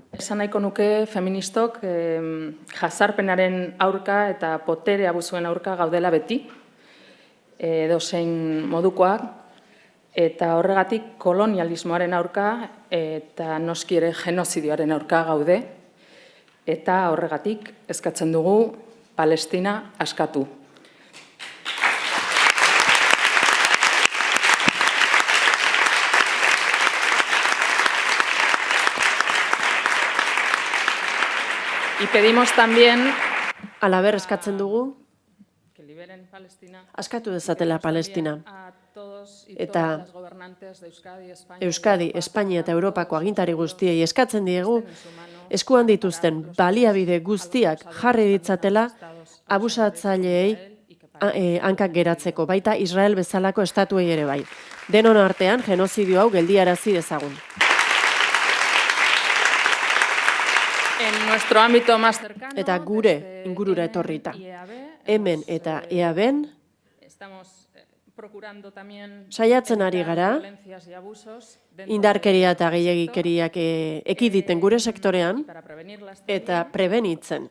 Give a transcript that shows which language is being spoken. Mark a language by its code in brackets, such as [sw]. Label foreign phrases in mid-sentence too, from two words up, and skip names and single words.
[eu] Esan nahiko nuke feministok jazarpenaren aurka eta potere abusuen aurka gaudela beti, edozein modukoak, eta horregatik kolonialismoaren aurka eta noski ere genozidioaren aurka gaude, eta horregatik eskatzen dugu Palestina askatu. [es] Y pedimos también [eu] Halaber eskatzen dugu askatu dezatela Palestina. Eta Euskadi, Espainia eta Europako agintari guztiei eskatzen diegu eskuan dituzten baliabide guztiak jarri ditzatela abusatzaileei hankak geratzeko, baita Israel bezalako estatuei ere bai. Denon artean genozidio hau geldiarazi dezagun. [es] en nuestro ámbito más cercano, [eu] Eta gure ingurura etorrita. Hemen eta EABen saiatzen ari gara, indarkeria eta gehiegikeriak ekiditen gure sektorean, eta prebenitzen.